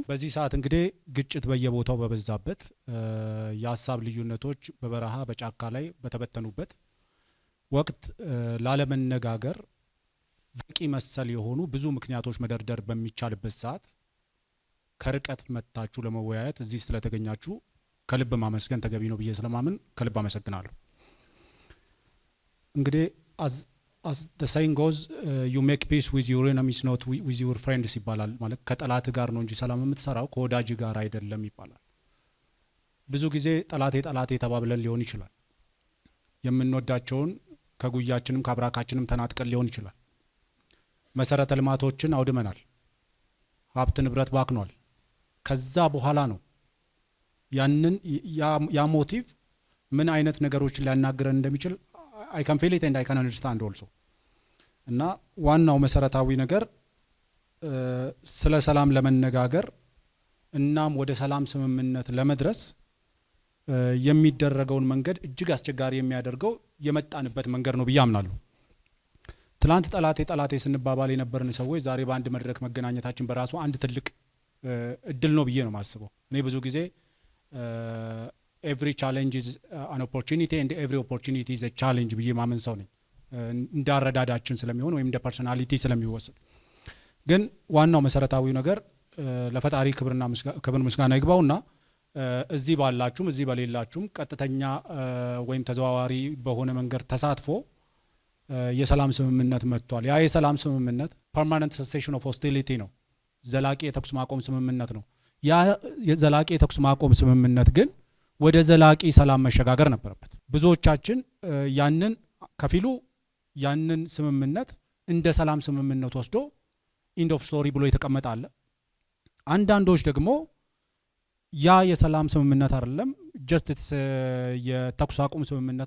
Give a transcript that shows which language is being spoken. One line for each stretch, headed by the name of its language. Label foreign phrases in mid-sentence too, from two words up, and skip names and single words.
Amharic: በዚህ ሰዓት እንግዲህ ግጭት በየቦታው በበዛበት የሀሳብ ልዩነቶች በበረሃ በጫካ ላይ በተበተኑበት ወቅት ላለመነጋገር በቂ መሰል የሆኑ ብዙ ምክንያቶች መደርደር በሚቻልበት ሰዓት ከርቀት መጥታችሁ ለመወያየት እዚህ ስለተገኛችሁ ከልብ ማመስገን ተገቢ ነው ብዬ ስለማምን ከልብ አመሰግናለሁ። እንግዲህ
English: as the saying goes, you make peace with your enemies not with your friends
Amharic: ይባላል። ማለት ከጠላት ጋር ነው እንጂ ሰላም የምትሰራው ከወዳጅ ጋር አይደለም ይባላል። ብዙ ጊዜ ጠላቴ ተባብለን ሊሆን ይችላል። የምንወዳቸውን ከጉያችንም ከአብራካችንም ተናጥቀን ሊሆን ይችላል። መሰረተ ልማቶችን አውድመናል። ሀብት ንብረት ባክኗል። ከዛ በኋላ ነው ያንን ያ ሞቲቭ ምን አይነት ነገሮችን ሊያናግረን እንደሚችል
English: I can feel it and I can understand also።
Amharic: እና ዋናው መሰረታዊ ነገር ስለ ሰላም ለመነጋገር እናም ወደ ሰላም ስምምነት ለመድረስ የሚደረገውን መንገድ እጅግ አስቸጋሪ የሚያደርገው የመጣንበት መንገድ ነው ብዬ አምናለሁ። ትላንት ጠላቴ ስንባባል የነበርን ሰዎች ዛሬ በአንድ መድረክ መገናኘታችን በራሱ አንድ ትልቅ እድል ነው ብዬ ነው ማስበው። እኔ ብዙ ጊዜ
English: every challenge is an opportunity and every opportunity is a challenge
Amharic: ብዬ ማመን ሰው ነኝ። እንዳረዳዳችን ስለሚሆን ወይም እንደ ፐርሰናሊቲ ስለሚወሰድ፣ ግን ዋናው መሰረታዊ ነገር ለፈጣሪ ክብር ምስጋና ይግባውና እዚህ ባላችሁም እዚህ በሌላችሁም ቀጥተኛ ወይም ተዘዋዋሪ በሆነ መንገድ ተሳትፎ የሰላም ስምምነት መጥቷል። ያ የሰላም ስምምነት
English: permanent cessation of hostility
Amharic: ነው። ዘላቂ የተኩስ ማቆም ስምምነት ነው። ያ የዘላቂ የተኩስ ማቆም ስምምነት ግን ወደ ዘላቂ ሰላም መሸጋገር ነበረበት። ብዙዎቻችን ያንን ከፊሉ ያንን ስምምነት እንደ ሰላም ስምምነት ወስዶ
English: end of story
Amharic: ብሎ የተቀመጠ አለ። አንዳንዶች ደግሞ ያ የሰላም ስምምነት አይደለም ጀስት የተኩስ አቁም ስምምነት